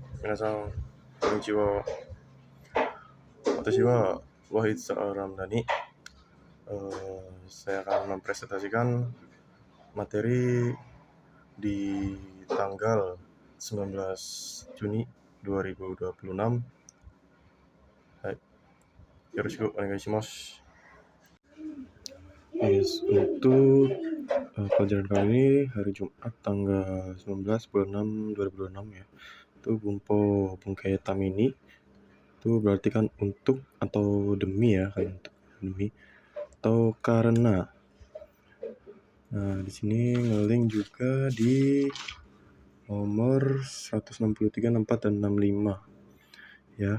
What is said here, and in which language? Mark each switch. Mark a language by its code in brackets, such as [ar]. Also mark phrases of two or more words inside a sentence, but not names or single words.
[ja] 皆さん、こんにちは. Watashi wa Wahid Ramdhani. [id] Saya akan mempresentasikan materi di tanggal 19 Juni 2026. [ja] Hai, よろしくお願いします. [id] Yes, untuk pelajaran kali ini hari Jumat tanggal 19 bulan 6 2026 ya. Itu Bunkai Tamini. Itu berarti kan untuk atau demi ya, kan untuk demi atau karena. Nah, di sini ngelink juga di nomor 163, 64 dan 65 ya.